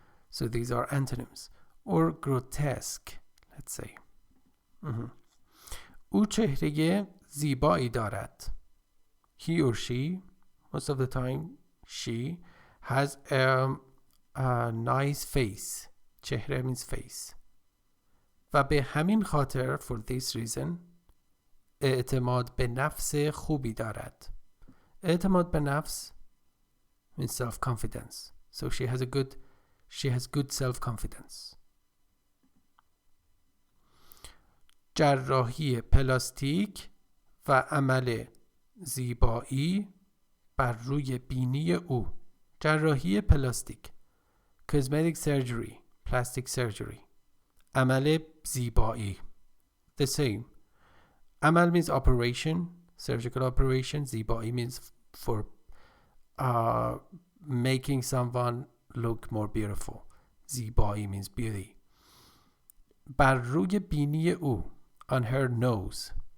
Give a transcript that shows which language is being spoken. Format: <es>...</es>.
<en>So these are antonyms. Or grotesque, let's say.</en> <fa>او چهره زیبایی دارد.</fa> <en>He or she, most of the time she, has a nice face. چهره means face.</en> <fa>و به همین خاطر,</fa> <en>for this reason,</en> <fa>اعتماد به نفس خوبی دارد.</fa> <en>اعتماد به نفس means self-confidence. So she has good self-confidence.</en> <fa>جراحی پلاستیک و عمل زیبایی بر روی بینی او.</fa> <en>جراحی پلاستیک, cosmetic surgery, plastic surgery. عمل زیبایی, the same. عمل means operation, surgical operation. زیبایی means for making someone look more beautiful. زیبایی means beauty.</en> <fa>بر روی بینی او,</fa> <en>on her nose.</en>